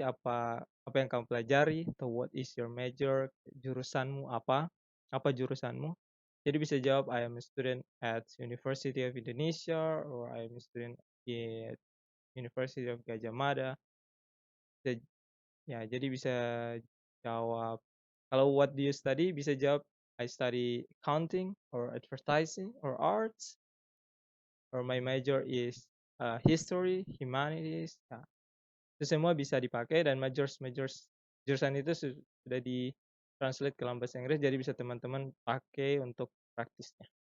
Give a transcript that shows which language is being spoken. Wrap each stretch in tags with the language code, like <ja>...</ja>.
<id>Apa yang kamu pelajari, atau</id> <en>what is your major?</en> <id>Jurusanmu apa? Apa jurusanmu? Jadi bisa jawab</id> <en>I am a student at University of Indonesia, or I am a student at University of Gadjah Mada.</en> <id>Ya, jadi bisa jawab. Kalau</id> <en>what do you study,</en> <id>bisa jawab</id> <en>I study accounting, or advertising, or arts, or my major is history, humanities.</en> <id>Nah, itu semua bisa dipakai, dan majors jurusan itu sudah di translate ke dalam bahasa Inggris, jadi bisa teman-teman pakai untuk praktisnya.</id>